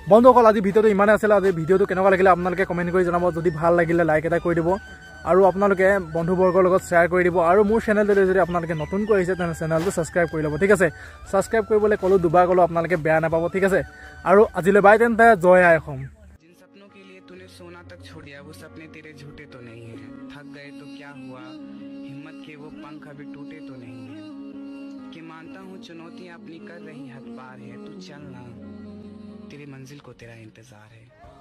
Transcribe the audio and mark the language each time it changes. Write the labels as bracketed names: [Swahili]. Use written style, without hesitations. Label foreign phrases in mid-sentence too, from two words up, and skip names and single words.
[Assamese] বন্ধুসকল আজি ভিডিঅ'টো ইমানে আছিল। আজি ভিডিঅ'টো কেনেকুৱা লাগিলে আপোনালোকে কমেণ্ট কৰি জনাব। যদি ভাল লাগিলে লাইক এটা কৰি দিব আৰু আপোনালোকে বন্ধুবৰ্গৰ লগত শ্বেয়াৰ কৰি দিব। আৰু মোৰ চেনেলটোলৈ যদি আপোনালোকে নতুনকৈ আহিছে তেনে চেনেলটো ছাবস্ক্ৰাইব কৰি ল'ব, ঠিক আছে। ছাবস্ক্ৰাইব কৰিবলৈ ক'লোঁ, দুবাৰ ক'লোঁ, আপোনালোকে বেয়া নাপাব, ঠিক আছে। আৰু আজিলৈ বাই তেন্তে, জয় আই অসম। [Hindi] जिन सपनों के लिए तूने सोना तक छोड़ दिया वो सपने तेरे झूठे तो नहीं हैं। थक गए तो क्या हुआ, हिम्मत के वो पंख अभी टूटे तो नहीं हैं। कि मानता हूँ चुनौतियाँ अपनी कर रही हद पार है, तू चलना, तेरी मंजिल को तेरा इंतजार है।